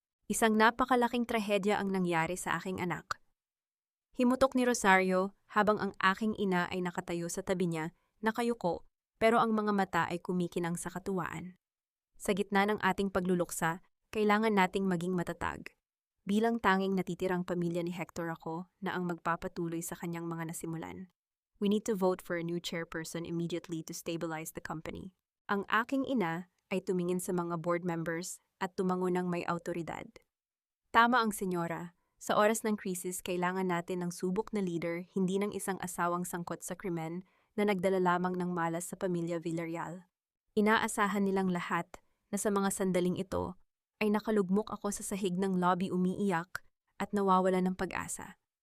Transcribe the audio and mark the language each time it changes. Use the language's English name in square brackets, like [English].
[Filipino] Isang napakalaking trahedya ang nangyari sa aking anak. Himutok ni Rosario habang ang aking ina ay nakatayo sa tabi niya, nakayuko, pero ang mga mata ay kumikinang sa katuwaan. Sa gitna ng ating pagluluksa, kailangan nating maging matatag. Bilang tanging natitirang pamilya ni Hector, ako na ang magpapatuloy sa kanyang mga nasimulan. [English] We need to vote for a new chairperson immediately to stabilize the company. [Filipino] Ang aking ina ay tumingin sa mga board members at tumango ng may awtoridad. Tama ang senyora. Sa oras ng krisis, kailangan natin ng subok na leader, hindi ng isang asawang sangkot sa krimen na nagdala lamang ng malas sa pamilya Villarreal. Inaasahan nilang lahat na sa mga sandaling ito ay nakalugmok ako sa sahig ng lobby, umiiyak at nawawala ng pag-asa.